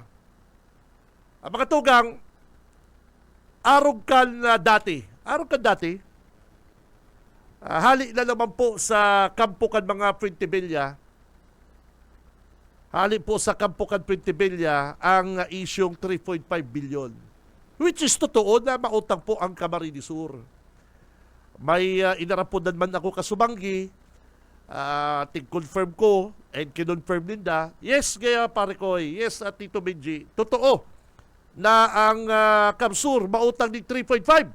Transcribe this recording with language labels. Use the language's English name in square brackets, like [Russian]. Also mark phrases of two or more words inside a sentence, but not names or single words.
[Bikol] Mga tugang, arog kan dati. Hali na naman po sa kampukan mga Fuentebella. Hali po sa kampukan Fuentebella ang isyong 3.5 billion. Which is totoo na mautang po ang Camarines Sur. May inarapodan man ako kasubanggi. Tig-confirm ko and kinonfirm ninda. Yes, kaya pare ko. Yes, Tito Benji. Totoo na ang Kamsur mautang ni 3.5.